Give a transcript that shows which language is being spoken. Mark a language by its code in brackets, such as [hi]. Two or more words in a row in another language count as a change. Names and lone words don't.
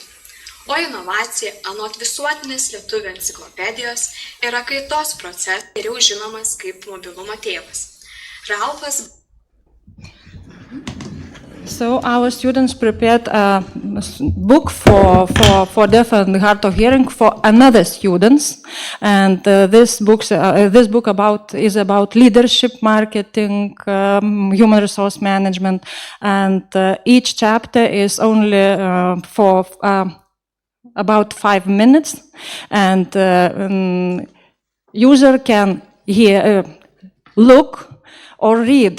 [lt] O inovacija, anot visuotinės lietuvių enciklopedijos, yra kaitos procesas, geriau žinomas kaip mobilumo tėvas. Ralfas. [en] So our students prepared a book for deaf and hard of hearing for another students, and this book is about leadership, marketing, human resource management, and each chapter is only for about 5 minutes, and user can look or read.